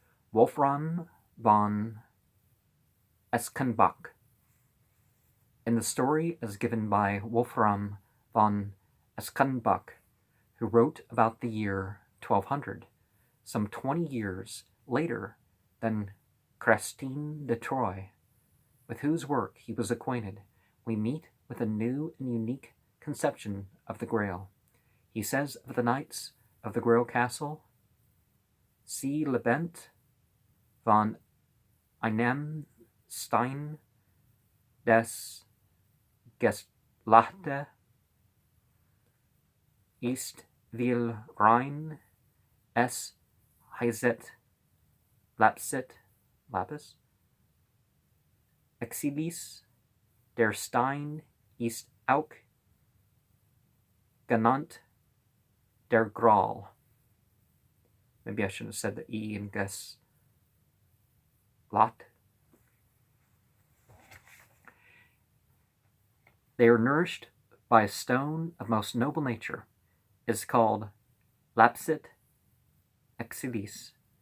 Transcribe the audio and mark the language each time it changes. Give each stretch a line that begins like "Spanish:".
English: Wolfram von Eschenbach. In the story as given by Wolfram von Eschenbach, who wrote about the year 1200, some 20 years later than Christine de Troyes, with whose work he was acquainted, we meet with a new and unique conception of the Grail. He says of the knights of the Grail Castle,
Middle High German: Sie lebent von einem Stein des Geschlachte ist vil rein, es heiset lapis, exibis, der Stein ist auch genannt der Graal.
English: Maybe I shouldn't have said the E in Geschlacht. They are nourished by a stone of most noble nature. It is called lapis exibis.